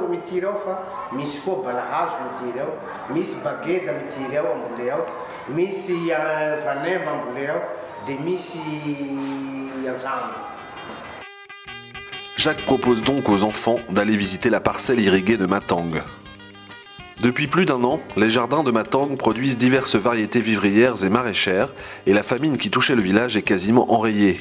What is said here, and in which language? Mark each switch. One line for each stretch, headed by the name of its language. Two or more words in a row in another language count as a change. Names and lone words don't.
Malagasy: ro mitiry ao fa misy koa balahazo mitiry ao, misy bageda mitiry ao ambole ao, misy vanemba ambole ao, dia misy antsamo.
French: Jacques propose donc aux enfants d'aller visiter la parcelle irriguée de Matang. Depuis plus d'1 an, les jardins de Matang produisent diverses variétés vivrières et maraîchères et la famine qui touchait le village est quasiment enrayée.